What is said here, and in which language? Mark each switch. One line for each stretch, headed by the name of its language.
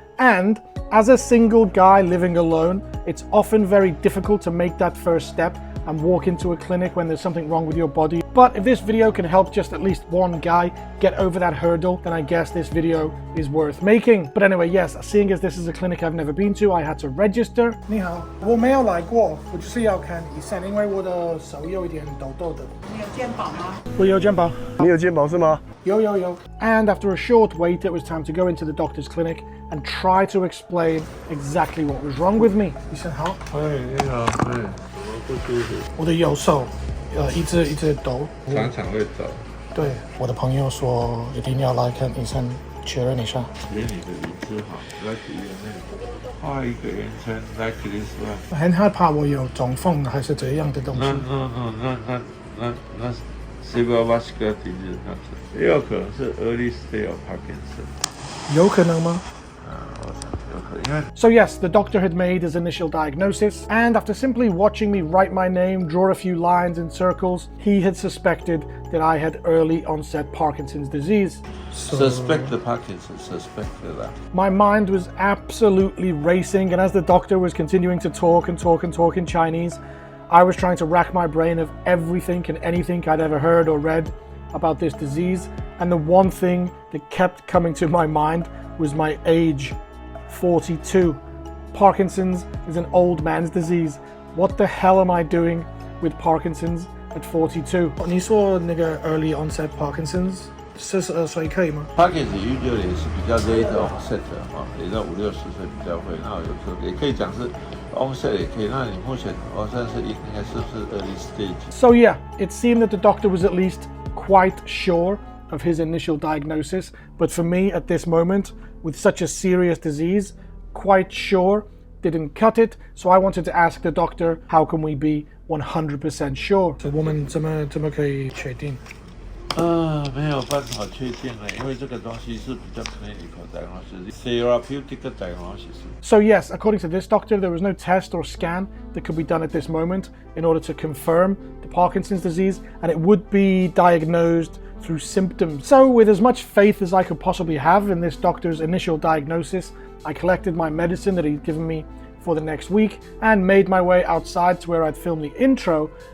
English: And as a single guy living alone, it's often very difficult to make that first step and walk into a clinic when there's something wrong with your body. But if this video can help just at least one guy get over that hurdle, then I guess this video is worth making. But anyway, yes, seeing as this is a clinic I've never been to, I had to register.
Chinese: 你好，我没有来过，我就是要看医生，因为我的手有一点抖抖的。你有健保吗？我有健保。你有健保是吗？有。
English: And after a short wait, it was time to go into the doctor's clinic and try to explain exactly what was wrong with me.
Chinese: 医生好。你好，我的右手，一直抖，常常会抖。对，我的朋友说一定要来看医生确认一下。连你的椅子好，来体院内画一个圆圈，来
English: this one。
Chinese: 很害怕我有中风还是这样的东西。那 cerebrovascular disease 那是，也有可能是
English: early stage of Parkinson。
Chinese: 有可能吗？我想有可能。
English: So yes, the doctor had made his initial diagnosis, and after simply watching me write my name, draw a few lines in circles, he had suspected that I had early onset Parkinson's disease. Suspect the Parkinson, suspected that. My mind was absolutely racing, and as the doctor was continuing to talk in Chinese, I was trying to rack my brain of everything and anything I'd ever heard or read about this disease, and the one thing that kept coming to my mind was my age, 42. Parkinson's is an old man's disease. What the hell am I doing with Parkinson's at 42?
Chinese: 你说那个
English: early onset Parkinson's
Chinese: 42岁可以吗？
English: Parkinson usually
Chinese: 是比较
English: late onset
Chinese: 也到50-60岁比较会，那有时候也可以讲是 onset 也可以。那你目前算是应该是不是 early stage？
English: So yeah, it seemed that the doctor was at least quite sure of his initial diagnosis, but for me at this moment, with such a serious disease, quite sure didn't cut it. So I wanted to ask the doctor, how can we be 100% sure?
Chinese: 我们怎么可以确定？没有办法确定了，因为这个东西是比较
English: clinical diagnosis, therapeutic diagnosis. So yes, according to this doctor, there was no test or scan that could be done at this moment in order to confirm the Parkinson's disease, and it would be diagnosed through symptoms. So with as much faith as I could possibly have in this doctor's initial diagnosis, I collected my medicine that he'd given me for the next week and made my way outside to where I'd filmed the intro.